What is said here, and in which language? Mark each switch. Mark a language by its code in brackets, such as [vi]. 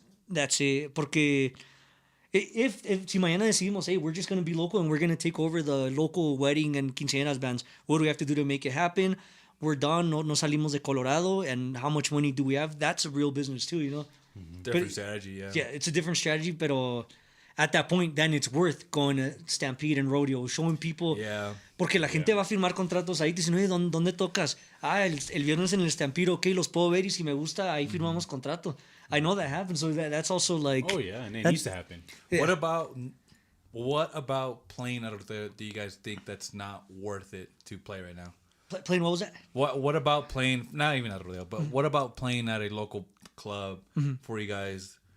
[en] That's it. [es] Porque [en] if [es] si mañana decidimos, [en] hey, we're just gonna be local and we're gonna take over the local wedding and quinceañeras bands, what do we have to do to make it happen? We're done. [es] No salimos de Colorado, [en] and how much money do we have? That's a real business too. Different strategy, yeah. Yeah, it's a different strategy, but at that point, then it's worth going to Stampede and Rodeo, showing people. Yeah. [es] Porque la gente va a firmar contratos ahí, te dicen, oye, ¿dónde tocas? El viernes en el Stampede, ok, los puedo ver y si me gusta, ahí firmamos contrato. [en] I know that happens, so that's also like... Oh, yeah, and it needs to happen. Yeah. What about playing out of there do you guys think that's not worth it to play right now? Playing, what was that? What about playing, not even at Rodeo, but what about playing at a local club for you guys?